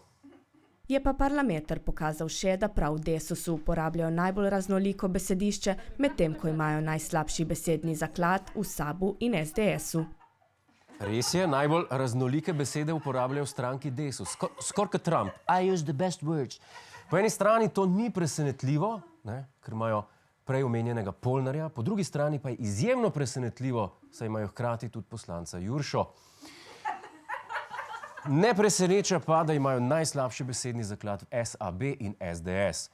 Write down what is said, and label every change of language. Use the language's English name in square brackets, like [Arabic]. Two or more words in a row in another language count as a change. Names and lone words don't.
[Slovenian] Je pa Parlameter pokazal še, da prav v Desusu uporabljajo najbolj raznoliko besedišče, medtem ko imajo najslabši besedni zaklad v SAB-u in SDS-u. Res je, najbolj raznolike besede uporabljajo v stranki Desus. Skoraj kot Trump. [English] I use the best words. [Slovenian] Po eni strani to ni presenetljivo, ker imajo prej omenjenega Polnarja, po drugi strani pa je izjemno presenetljivo, saj imajo hkrati tudi poslanca Juršo. Ne preseneča pa, da imajo najslabši besedni zaklad v SAB in SDS.